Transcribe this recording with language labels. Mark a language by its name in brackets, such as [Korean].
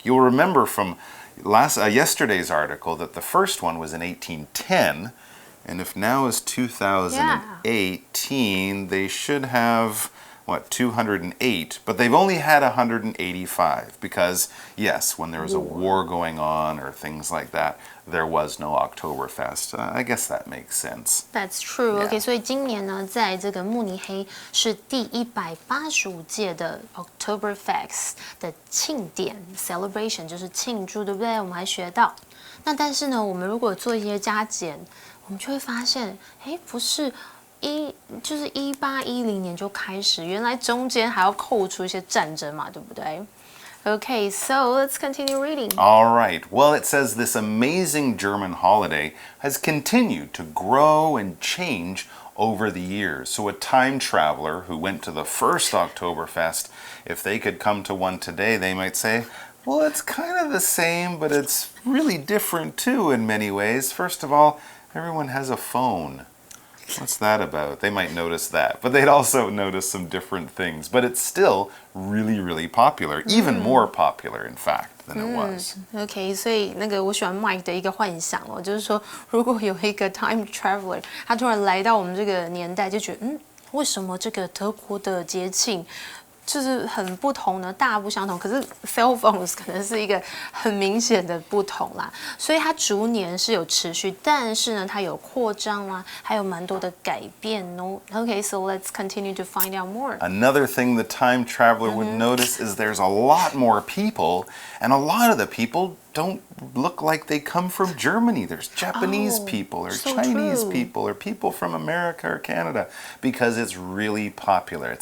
[English] You'll remember from yesterday's article that the first one was in 1810, and if now is 2018, they should have, 208, but they've only had 185 because, yes, when there was a war going on or things like that, there was no Oktoberfest. I guess that makes sense. That's true. [Chinese] OK， 所以今年呢，在这个慕尼黑是第185届的 Oktoberfest 的庆典 celebration， 就是庆祝，对不对？我们还学到。那但是呢，我们如果做一些加减，我们就会发现，哎，不是。就是1810年就开始，原来中间还要扣除一些战争嘛，对不对？ [English] Okay, so let's continue reading. All right. Well, it says this amazing German holiday has continued to grow and change over the years. So a time traveler who went to the first Oktoberfest, if they could come to one today, they might say, well, it's kind of the same, but it's really different too in many ways. First of all, everyone has a phone. What's that about? They might notice that, but they'd also notice some different things. But it's still really, really popular, even more popular, in fact, than it was. [Chinese] OK， 所以那个我喜欢 Mike 的一个幻想哦，就是说，如果有一个 [English] time traveler， [Chinese] 他突然来到我们这个年代，就觉得，为什么这个德国的节庆？就是很不同呢，大不相同。可是 [English] cell phones [Chinese] 可能是一个很明显的不同啦，所以它逐年是有持续，但是呢，它有扩张啦，还有蛮多的改变哦。 [English] Okay, so let's continue to find out more. Another thing the time traveler would notice is there's a lot more people, and a lot of the people don't look like they come from Germany. There's Japanese people or Chinese people or people from America or Canada because it's really popular.